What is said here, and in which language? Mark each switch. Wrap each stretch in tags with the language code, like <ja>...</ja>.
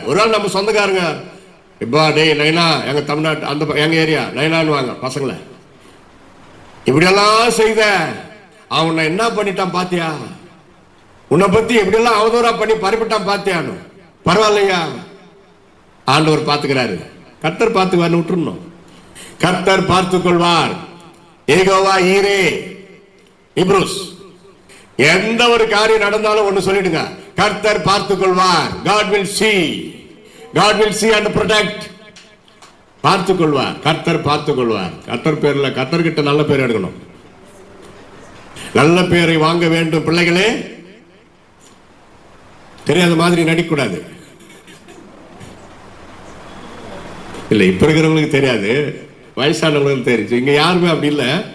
<ta>ஒரு நாள் நம்ம சொந்தக்காரங்க இப்பா டேய் நைனா, எங்க தமிழ்நாட்டு அந்த எங்க ஏரியா நைனான்னு வாங்க பசங்களை, இப்படியெல்லாம் செய்த அவன் என்ன பண்ணிட்டான் பாத்தியா, உன்னை பத்தி எப்படியெல்லாம் அவதூறா பண்ணி பறிப்பிட்டான் பாத்தியான்னு. பரவாயில்லையா, ஆண்டவர் பார்த்துக்கிறாரு. கர்த்தர் பார்த்துக்குவார்னு விட்டுருணும். கர்த்தர் பார்த்துக் கொள்வார். ஏகோவா ஈரே. இப்ரூஸ் எந்த ஒரு காரியம் நடந்தாலும் ஒண்ணு சொல்லிடுங்க, கர்த்தர் பார்த்துக் கொள்வார்.</ta> <en>God will see, God will see and protect.</en> <ta>பார்த்துக் கொள்வார், கர்த்தர் பார்த்துக் கொள்வார். கர்த்தர் பேர்ல கர்த்தர்கிட்ட நல்ல பேர் எடுக்கணும், நல்ல பேரை வாங்க வேண்டும். பிள்ளைகளே தெரியாத மாதிரி நடிக்கூடாது. இல்ல இப்ப இருக்கிறவங்களுக்கு தெரியாது, வயசானவங்களுக்கு தெரிஞ்சு. இங்க யாருமே அப்படி இல்லை.</ta>